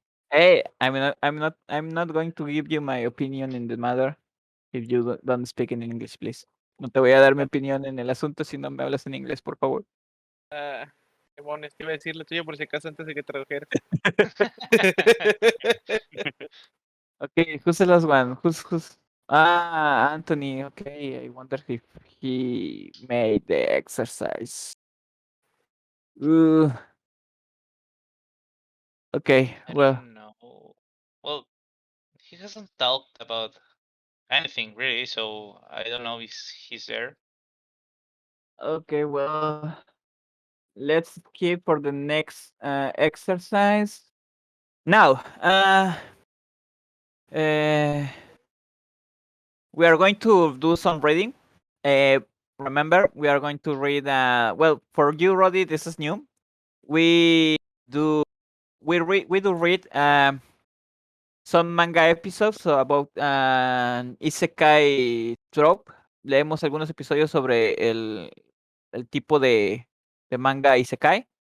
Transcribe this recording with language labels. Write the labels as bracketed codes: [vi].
[en] Hey, I'm not going to give you my opinion in the matter if you don't speak in English, please. [es] No te voy a dar mi opinión en el asunto si no me hablas en inglés, por favor. Demonios, te iba a decir la tuya por si acaso antes de que trajeras. [en] Okay, who's the last one? Who's Anthony. Okay, I wonder if he made the exercise. Uh, okay, I well, don't know. Well, he hasn't talked about anything really, so I don't know if he's there. okay, well, let's keep for the next exercise. Now, uh, we are going to do some reading. Uh, Remember, we are going to read. Well, for you, Roddy, this is new. We do we do read some manga episodes about isekai trope. [es] Leemos algunos episodios sobre el tipo de manga isekai.